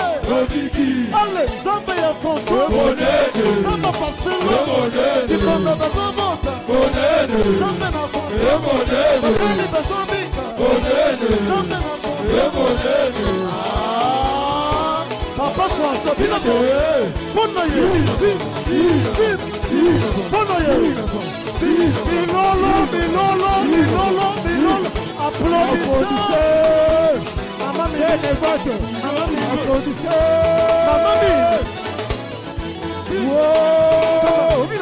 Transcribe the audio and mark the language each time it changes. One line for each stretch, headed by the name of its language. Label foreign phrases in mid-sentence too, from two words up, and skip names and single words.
Lingala: Ale, zamba ya fonso. Zamba paselo. Ikonda bazamota. Zamba na fonso. Bakali bazambika. Zamba na fonso. Papa François, Binamo.
English: Bono yes. Bono yes.
Lingala: Bilolo. Applaudissez. Maman mi. Wow.